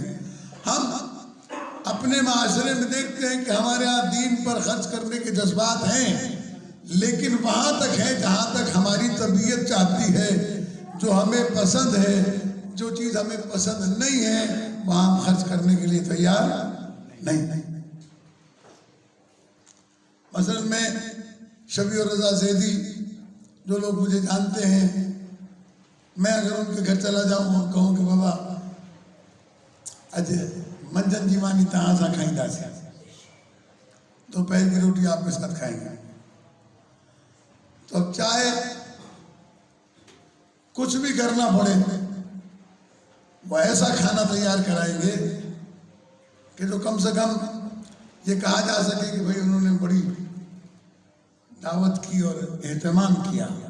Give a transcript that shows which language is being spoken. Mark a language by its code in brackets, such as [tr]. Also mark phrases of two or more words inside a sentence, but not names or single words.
[ur] ہم اپنے معاشرے میں دیکھتے ہیں کہ ہمارے ہاں دین پر خرچ کرنے کے جذبات ہیں، لیکن وہاں تک ہے جہاں تک ہماری طبیعت چاہتی ہے، جو ہمیں پسند ہے، جو چیز ہمیں پسند نہیں ہے وہاں ہم خرچ کرنے کے لیے تیار نہیں۔ مثلا میں شبیع الرضا زیدی، جو لوگ مجھے جانتے ہیں، میں اگر ان کے گھر چلا جاؤں اور کہوں کہ بابا آج [sd] मंझंदि जी मानी तव्हां सां खाईंदासीं, [ur] دوپہر کی روٹی آپ کے ساتھ کھائیں گے. تو اب چاہے کچھ بھی کرنا پڑے، وہ ایسا کھانا تیار کرائیں گے کہ جو کم سے کم یہ کہا جا سکے کہ بھائی انہوں نے بڑی دعوت کی اور اہتمام کیا.